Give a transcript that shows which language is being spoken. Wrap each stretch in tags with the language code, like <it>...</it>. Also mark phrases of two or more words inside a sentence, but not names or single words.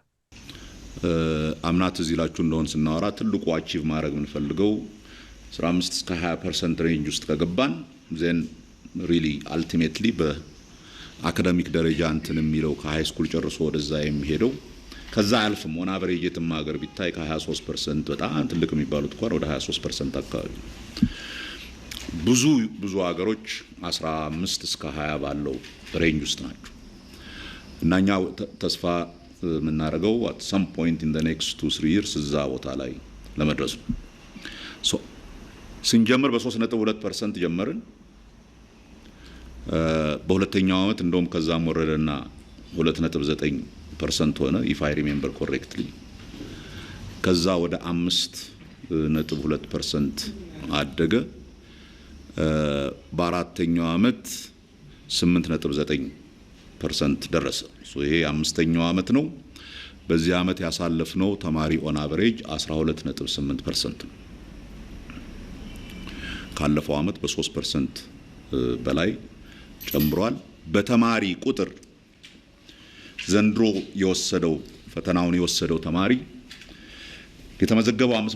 <am>አምናት እዚህ ላችሁ እንደሆን ስናወራ ትልቁ አቺቭ ማድረግ የምንፈልገው 15 እስከ 20% ሬንጅ ውስጥ ከገባን</am> <en>then really ultimately</en> <am>በአካዳሚክ ደረጃ እንትን የሚለው</am> <en>high school</en> <am>ጨርሶ ወደዛ የሚሄደው ከዛ አልፍም</am> <en>on average</en> <am>የትም ሀገር ቢታይ ከ23% በጣም ትልቅ የሚባሉት እንኳን ወደ 23% አካባቢ ብዙ ሀገሮች 15 እስከ 20 ባለው ሬንጅ ውስጥ ናቸው። እናኛ ተስፋ የምናደርገው</am> <en>at some point in the next 2-3 years</en> <am>እዛ ቦታ ላይ ለመድረስ ነው። ስንጀምር በ3.2% ጀመርን። በሁለተኛው ዓመት እንደውም ከዛም ወረደና 2.9 5% ሆነ</am> <en>if I remember correctly</en> <am>ከዛ ወደ 5.2% አደገ በአራተኛው አመት 8.9% ደረሰ ይሄ አምስተኛው አመት ነው በዚህ አመት ያሳለፍነው ተማሪ</am> <en>on average</en> <am>12.8% ነው ካለፈው አመት በ3% በላይ ጨምሯል በተማሪ ቁጥር ዘንድሮ የወሰደው ፈተናውን የወሰደው ተማሪ የተመዘገበው</am>